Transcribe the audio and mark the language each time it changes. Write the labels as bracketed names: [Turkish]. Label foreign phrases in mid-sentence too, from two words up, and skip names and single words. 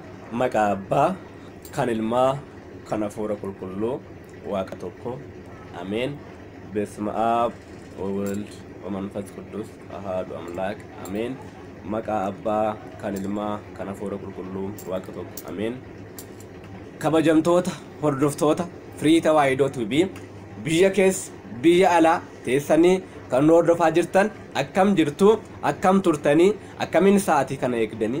[Oromo] Maqaa Abbaa, kan Ilmaa, kan Hafuura Qulqulluu, Waaqa tokko. Ameen. [Geez] በስመ አብ ወወልድ ወመንፈስ ቅዱስ አሐዱ አምላክ አሜን። [Oromo] Maqaa Abbaa, kan Ilmaa, kan Hafuura Qulqulluu, Waaqa tokko. Ameen. Kabajamtoota hordoftoota Firii Tawaahidoo TV biyya keessa biyya alaa teessanii kan nu hordofaa jirtan akkam jirtu, akkam turtanii, akkamiin sa'aatii kana eegdanii.